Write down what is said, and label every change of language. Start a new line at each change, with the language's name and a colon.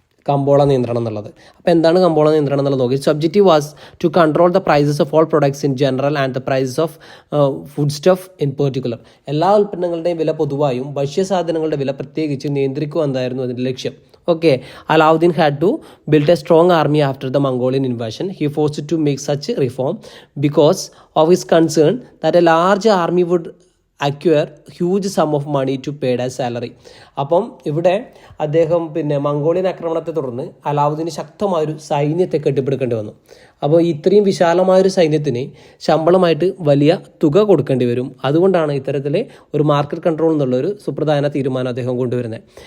Malayalam: കമ്പോള നിയന്ത്രണം എന്നുള്ളത്. അപ്പോൾ എന്താണ് കമ്പോള നിയന്ത്രണം എന്നുള്ളത് നോക്കി.
English: Objective was to control the prices of all products in general and the prices of foodstuff in particular.
Malayalam: എല്ലാ ഉൽപ്പന്നങ്ങളുടെയും വില പൊതുവായും ഭക്ഷ്യസാധനങ്ങളുടെ വില പ്രത്യേകിച്ച് നിയന്ത്രിക്കുക എന്നായിരുന്നു അതിൻ്റെ ലക്ഷ്യം.
English: Okay, Alauddin had to build a strong army after the Mongolian invasion. He forced to make such reform because of his concern that a large army would acquire huge sum of money to pay as salary.
Malayalam: അപ്പം ഇവിടെ അദ്ദേഹം Mongolian ആക്രമണത്തെ തുടർന്ന് അലാവുദ്ദീന് ശക്തമായൊരു സൈന്യത്തെ കെട്ടിപ്പടുക്കേണ്ടി വന്നു. അപ്പോൾ ഇത്രയും വിശാലമായൊരു സൈന്യത്തിന് ശമ്പളമായിട്ട് വലിയ തുക കൊടുക്കേണ്ടി വരും. അതുകൊണ്ടാണ് ഇത്തരത്തിൽ ഒരു മാർക്കറ്റ് കൺട്രോൾ എന്നുള്ളൊരു സുപ്രധാന തീരുമാനം അദ്ദേഹം കൊണ്ടുവരുന്നത്.